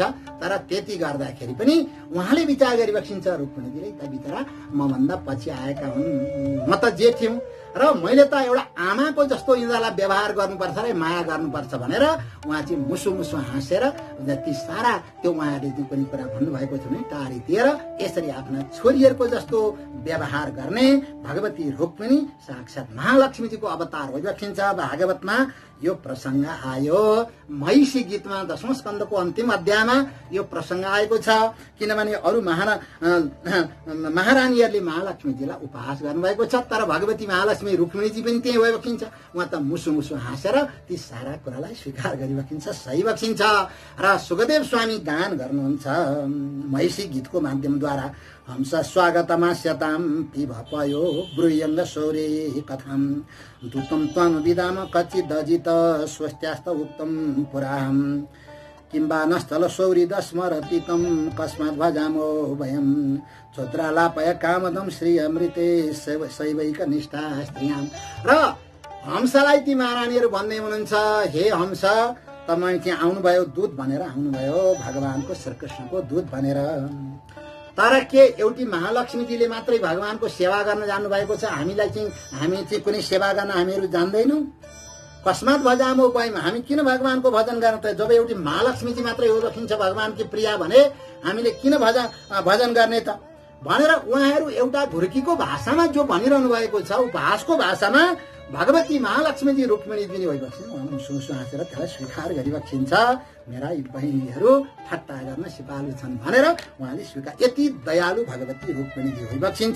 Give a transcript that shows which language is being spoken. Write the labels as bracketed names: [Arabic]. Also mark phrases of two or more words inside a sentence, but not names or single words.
[Nepali] तर त्यति गर्दाखेरि पनि उहाँले विचार गरिबक्सिन्छ रुक्मिणीजीले त बिचरा मभन्दा पछि आएका हुन्, म त जे थियौँ र मैले त एउटा आमाको जस्तो यिनीहरूलाई व्यवहार गर्नुपर्छ र माया गर्नुपर्छ भनेर उहाँ चाहिँ मुसु मुसु हाँसेर जति सारा त्यो उहाँले जुन पनि कुरा भन्नुभएको छ भने टाढिदिएर यसरी आफ्ना छोरीहरूको जस्तो व्यवहार गर्ने भगवती रुक्मिणी साक्षात् महालक्ष्मीजीको अवतार भइबक्सिन्छ। भागवतमा यो प्रसङ्ग आयो। महिषी गीतमा 10औं स्कन्धको अन्तिम अध्यायमा यो प्रसङ्ग आएको छ। किनभने अरू महारानीहरूले महालक्ष्मीजीलाई उपहास गर्नुभएको छ, तर भगवती महालक्ष्मी रुक्मिणीजी पनि त्यही भइबक्सिन्छ। उहाँ त मुसु मुसु हाँसेर ती सारा कुरालाई स्वीकार गरिबक्सिन्छ, सही बक्सिन्छ। र सुखदेव स्वामी गान गर्नुहुन्छ महिषी गीतको माध्यमद्वारा। [Sanskrit] हंस स्वागतमास्यतां पिभपयो ब्रूयङ्ग शौरे कथां दूतं त्वं विदाम कचिदजित स्वस्त्यास्त उक्तं पुरां किंबा नस्थल शौरिदस्मरतितं कस्मात् भजामो वयं छोत्रालापय कामदं श्री अमृते शैवैक निष्ठा स्त्रियां। [Nepali] र हंसलाई ती महारानीहरू भन्दै हुनुहुन्छ, हे हंस तपाईँ चाहिँ आउनुभयो दूत भनेर आउनुभयो, भगवानको श्रीकृष्णको दूत भनेर। तर के एउटी महालक्ष्मीजीले मात्रै भगवानको सेवा गर्न जानुभएको छ? हामी चाहिँ कुनै सेवा गर्न हामीहरू जान्दैनौँ? [Sanskrit] कस्मात् भजामो वयम, [Nepali] हामी किन भगवानको भजन गर्न त? जब एउटी महालक्ष्मीजी मात्रै हो रखिन्छ भगवानकी प्रिया भने हामीले किन भजन गर्ने त भनेर उहाँहरू एउटा घुर्कीको भाषामा जो भनिरहनु भएको छ, उपहासको भाषामा भगवती महालक्ष्मीजी रुक्मिणीजी भइबक्सिन्छ। उहाँ मुसु मुसु हाँसेर त्यसलाई स्वीकार गरिबक्सिन्छ। मेरा यी बहिनीहरू ठट्टा गर्न सिपालु छन् भनेर उहाँले स्वीकार, यति दयालु भगवती रुक्मिणीजी भइबक्सिन्छ।